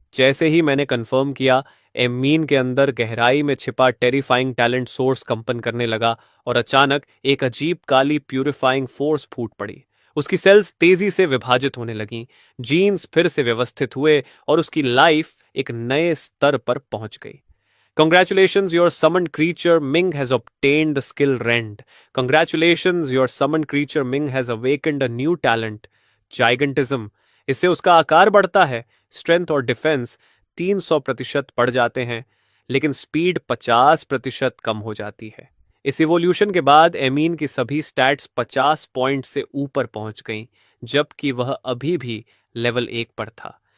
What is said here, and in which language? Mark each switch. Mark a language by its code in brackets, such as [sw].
[hi] जैसे ही मैंने कंफर्म किया, एमीन के अंदर गहराई में छिपा टेरिफाइंग टैलेंट सोर्स कंपन करने लगा और अचानक एक अजीब काली प्यूरिफाइंग फोर्स फूट पड़ी। उसकी सेल्स तेजी से विभाजित होने लगीं, जीन्स फिर से व्यवस्थित हुए और उसकी लाइफ एक नए स्तर पर पहुंच गई। [en] Congratulations, your summoned creature Ming has obtained the skill Rend. Congratulations, your summoned creature Ming has awakened a new talent, Gigantism. [hi] इससे उसका आकार बढ़ता है, स्ट्रेंथ और डिफेंस 300% बढ़ जाते हैं, लेकिन स्पीड 50% कम हो जाती है। इस इवोल्यूशन के बाद एमीन की सभी स्टैट्स 50 पॉइंट से ऊपर पहुंच गईं, जबकि वह अभी भी लेवल 1 पर था।